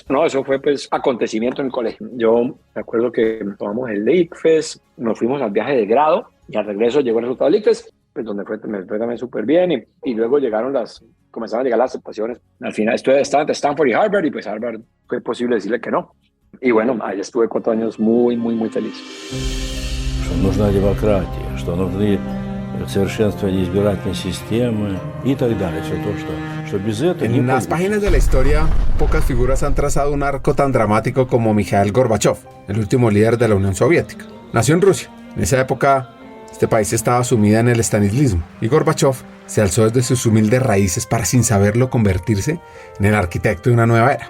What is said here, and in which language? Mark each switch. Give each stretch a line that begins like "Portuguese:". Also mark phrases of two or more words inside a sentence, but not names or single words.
Spanish: No, eso fue pues acontecimiento en el colegio. Yo me acuerdo que tomamos el ICFES, nos fuimos al viaje de grado y al regreso llegó el resultado del ICFES, pues donde me fue también súper bien y luego comenzaron a llegar las aceptaciones. Al final estaba entre Stanford y Harvard y pues Harvard fue posible decirle que no. Y bueno, ahí estuve 4 años muy, muy, muy feliz.
Russian: Нужна демократия, что нужны совершенствование избирательной системы и так далее. Все то, что без этого не
Spanish: En las páginas de la historia, pocas figuras han trazado un arco tan dramático como Mikhail Gorbachev, el último líder de la Unión Soviética. Nació en Rusia. En esa época, este país estaba sumida en el estalinismo y Gorbachev se alzó desde sus humildes raíces para, sin saberlo, convertirse en el arquitecto de una nueva era.